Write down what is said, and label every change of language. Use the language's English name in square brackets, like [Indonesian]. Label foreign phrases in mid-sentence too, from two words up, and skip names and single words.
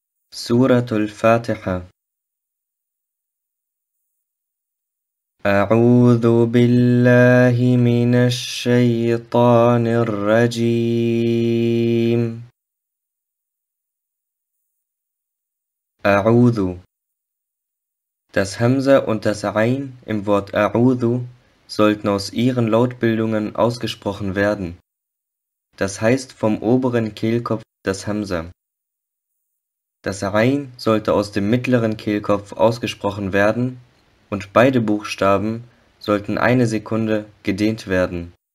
[Arabic] Suratul Fatiha. أعوذ بالله من الشيطان الرجيم. أعوذ. [German] Das Hamza und das Ain im Wort A'udhu sollten aus ihren Lautbildungen ausgesprochen werden. Das heißt vom oberen Kehlkopf das Hamza. Das Ain sollte aus dem mittleren Kehlkopf ausgesprochen werden und beide Buchstaben sollten eine Sekunde gedehnt werden.